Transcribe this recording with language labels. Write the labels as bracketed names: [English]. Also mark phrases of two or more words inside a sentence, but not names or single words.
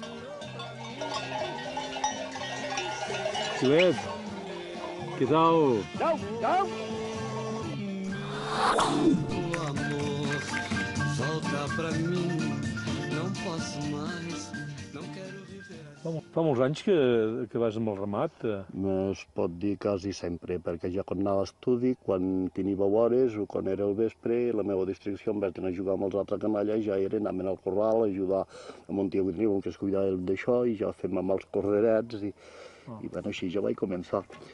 [Catalan] Gilet, què tal? Au! [Portuguese] volta pra mim, não posso mais, não quero viver assim. [Catalan] Fa molts anys que vas amb el ramat? Es pot dir quasi sempre, perquè ja quan anava a estudi, quan tenia hores o quan era el vespre, la meva distracció, en vez d'anar a jugar amb els altres canalles, ja era anar al corral, ajudar amb un tio que tenia que es cuidava d'això, i ja fem amb els correrets, i bueno, així ja vaig començar.